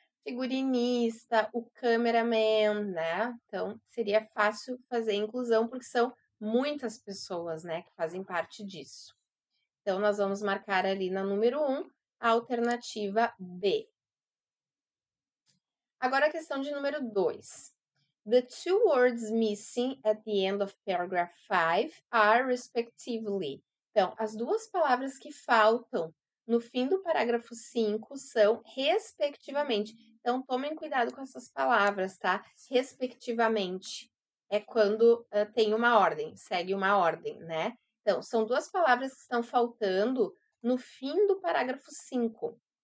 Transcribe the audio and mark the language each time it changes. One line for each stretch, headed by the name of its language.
Portuguese: Figurinista, o cameraman, né? Então, seria fácil fazer inclusão, porque são muitas pessoas, né, que fazem parte disso. Então, nós vamos marcar ali na número 1, a alternativa B. Agora a questão de número 2.
English: The two words missing at the end of paragraph 5 are respectively.
Portuguese: Então, as duas palavras que faltam no fim do parágrafo 5 são respectivamente. Então, tomem cuidado com essas palavras, tá? Respectivamente é quando tem uma ordem, segue uma ordem, né? Então, são duas palavras que estão faltando no fim do parágrafo 5.